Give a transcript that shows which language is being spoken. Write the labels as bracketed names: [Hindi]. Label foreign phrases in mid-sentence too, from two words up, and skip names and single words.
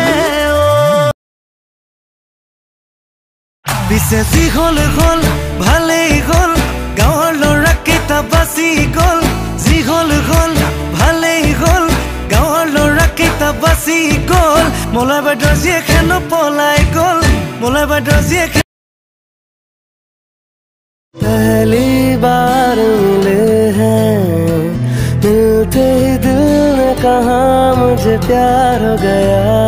[Assamese] পিছে যি হ'ল হ'ল ভালেই হ'ল গাঁৱৰ ল'ৰাকেইটা বাচি গ'ল যি হ'ল হ'ল ভালেই হ'ল গাঁৱৰ ল'ৰাকেইটা বাচি গ'ল মলাই বাইদেউ জীয়েকে নপলাই গ'ল মলাই বাইদেউ জীয়েকে [Hindi] पहली बार मिले हैं मिलते ही दिल ने कहा मुझे प्यार हो गया